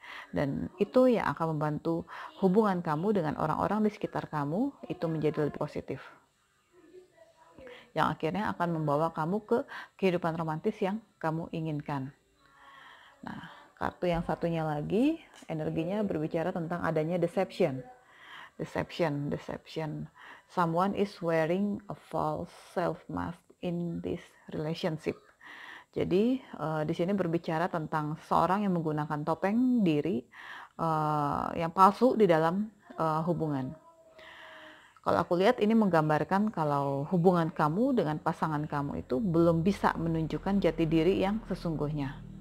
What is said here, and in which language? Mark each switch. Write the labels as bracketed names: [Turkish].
[Indonesian] Dan itu yang akan membantu hubungan kamu dengan orang-orang di sekitar kamu itu menjadi lebih positif. Yang akhirnya akan membawa kamu ke kehidupan romantis yang kamu inginkan. Nah, kartu yang satunya lagi, energinya berbicara tentang adanya deception. [English] Deception. Someone is wearing a false self mask in this relationship. [Indonesian] Jadi di sini berbicara tentang seorang yang menggunakan topeng diri yang palsu di dalam hubungan. Kalau aku lihat ini menggambarkan kalau hubungan kamu dengan pasangan kamu itu belum bisa menunjukkan jati diri yang sesungguhnya.